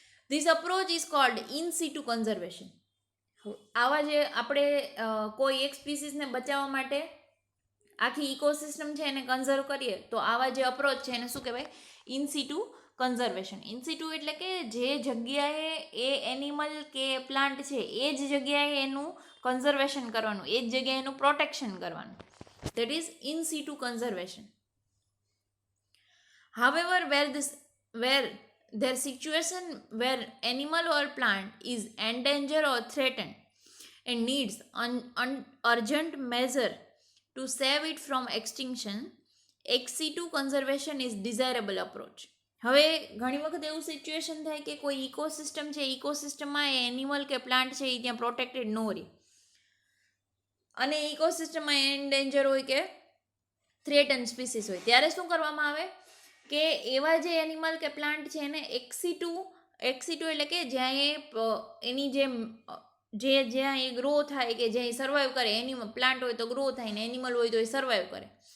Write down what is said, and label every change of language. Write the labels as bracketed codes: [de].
[en] This approach is called in situ conservation. [gu] આવા જે આપણે કોઈ એક સ્પીસીસને બચાવવા માટે આખી ઇકોસિસ્ટમ છે એને કન્ઝર્વ કરીએ તો આવા જે અપ્રોચ છે એને શું કહેવાય? In સિટુ conservation. ઇન સિટુ એટલે કે જે જગ્યાએ એ એનિમલ કે પ્લાન્ટ છે એ જ જગ્યાએ એનું કન્ઝર્વેશન કરવાનું, એ જ જગ્યાએ એનું પ્રોટેક્શન કરવાનું. [en] That is in situ conservation. However, where their situation where animal or plant is endangered or threatened and needs urgent measure to save it from extinction, ex situ conservation is desirable approach. [gu] હવે ઘણી વખત એવું situation થાય કે કોઈ ecosystem છે, ઇકોસિસ્ટમમાં એ animal કે plant છે એ ત્યાં પ્રોટેક્ટેડ ન રહે અને ઇકોસિસ્ટમમાં એન્ડેન્જર હોય કે થ્રેટન સ્પીસીસ હોય, ત્યારે શું કરવામાં આવે કે એવા જે એનિમલ કે પ્લાન્ટ છે એને એક્સિટુ એટલે કે જ્યાં એની જ્યાં એ ગ્રો થાય કે જ્યાં એ સર્વાઈવ કરે, એનિમલ પ્લાન્ટ હોય તો ગ્રો થાય ને એનિમલ હોય તો એ સર્વાઈવ કરે.